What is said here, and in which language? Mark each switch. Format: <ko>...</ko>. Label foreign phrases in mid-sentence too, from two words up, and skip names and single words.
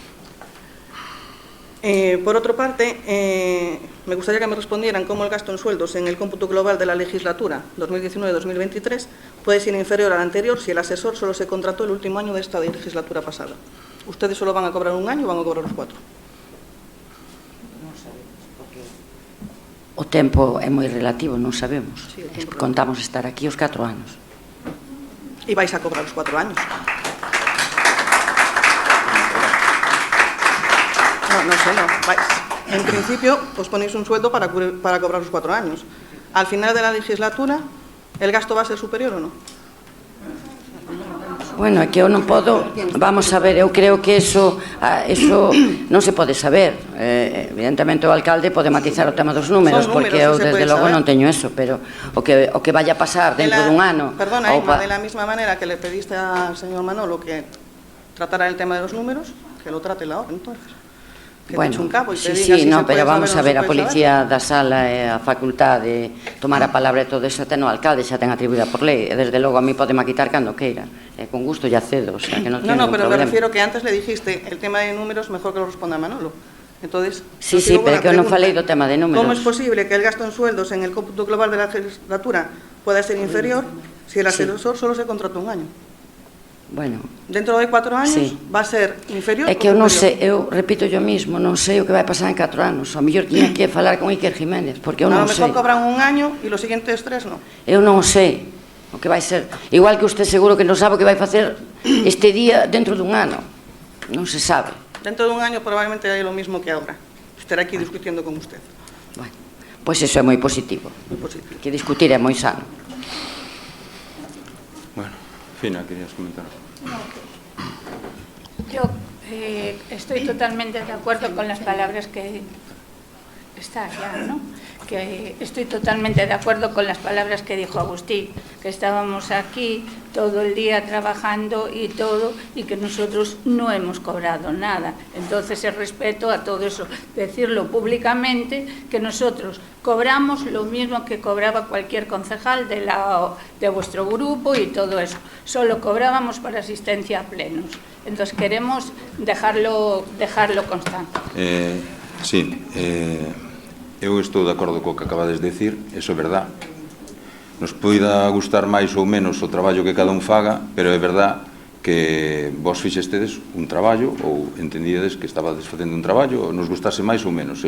<es>Por otra parte, me gustaría que me respondieran cómo el gasto en sueldos en el cómputo global de la legislatura 2019-2023 puede ser inferior al anterior si el asesor solo se contrató el último año de esta legislatura pasada. ¿Ustedes solo van a cobrar un año o van a cobrar los 4?</es> <gl>O tempo é moi relativo, non sabemos. Sí, o tempo Contamos estar aquí os 4 anos.</gl> <es>Y vais a cobrar los 4 años. No sé, no. En principio, os ponéis un sueldo para cobrar los 4 años. Al final de la legislatura, ¿el gasto va a ser superior o no?</es> <gl>Bueno, é que eu non podo,</gl> <es>vamos a ver,</es> <gl>eu creo que eso non se pode saber. Evidentemente o alcalde pode matizar o tema dos números, porque eu desde logo non teño eso, pero o que vaya a pasar dentro dun ano...</gl> <es>Perdona, Emma, de la misma manera que le pediste al señor Manolo que tratara el tema de los números, que lo trate la hora, entonces. Que te eche un cabo y te diga si se puede pero vamos a saber ver,</es> <gl>a policía da sala e a facultad de tomar a palabra e todo eso ten o alcalde, xa ten atribuída por lei, e desde logo a mí pode quitar cando queira, e con gusto lle accedo,</gl> <es>o sea,</es> <gl>que non teño ningún pero problema.</gl> <es>me refiero que antes le dijiste el tema de números mejor que lo responda Manolo. Entonces, Sí,</es> <gl>pero que eu non falei do tema de números.</gl> <es>¿cómo es posible que el gasto en sueldos en el cómputo global de la legislatura pueda ser inferior si el asesor solo se contrató un año? Bueno, Dentro de 4 años Sí. va a ser inferior.</es> <gl>é que eu non sei, eu repito</gl> <es>yo mismo,</es> <gl>non sei o que vai pasar en 4 anos. A mellor tiña que falar con Iker Jiménez, porque eu</gl> <es>A</es> <gl>non</gl> <es>lo mejor</es> <gl>sei.</gl> <es>cobran un año y los siguientes 3 no.</es> <gl>Eu non sei o que vai ser. Igual que usted seguro que non sabe o que vai facer este día dentro dun ano. Non se sabe.</gl> <es>Dentro de un año probablemente hay lo mismo que ahora. Estaré aquí discutiendo con usted. Bueno,</es> <gl>pois iso é moi positivo.</gl> <es>Muy positivo.</es> <gl>Que discutir é moi sano.</gl> <es>Bueno, Fina, querías comentar. Yo estoy totalmente de acuerdo con las palabras que... Está ya, ¿no? Que estoy totalmente de acuerdo con las palabras que dijo Agustín, que estábamos aquí todo el día trabajando y todo, y que nosotros no hemos cobrado nada. Entonces, el respeto a todo eso, decirlo públicamente, que nosotros cobramos lo mismo que cobraba cualquier concejal de vuestro grupo y todo eso. Solo cobrábamos para asistencia a plenos. Entonces, queremos dejarlo constante. Sí,</es> <gl>eu estou de acordo co que acabades de decir, eso é verdad. Nos poida gustar máis ou menos o traballo que cada un faga, pero é verdad que vos fixestedes un traballo ou entendidedes que estabades facendo un traballo ou nos gustase máis ou menos.</gl>